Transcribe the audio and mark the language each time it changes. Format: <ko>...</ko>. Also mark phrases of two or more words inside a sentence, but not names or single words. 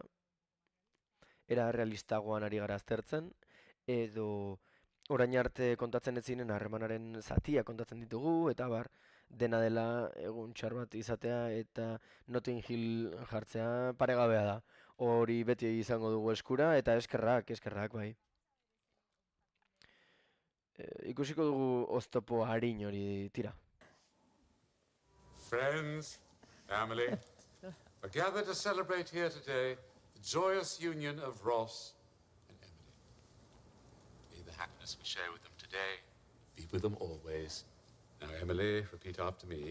<eu>Era realistagoan ari gara aztertzen, edo orain arte kontatzen ez ziren harremanaren zatia kontatzen ditugu, eta bar, dena dela egun txar bat izatea eta Notting Hill jartzea paregabea da. Hori beti izango dugu eskura, eta eskerrak bai. Ikusiko dugu oztopo arin hori tira.</eu> <en>Friends, family, are gathered to celebrate here today the joyous union of Ross and Emily. May the happiness we share with them today be with them always. Now, Emily, repeat after me.</en>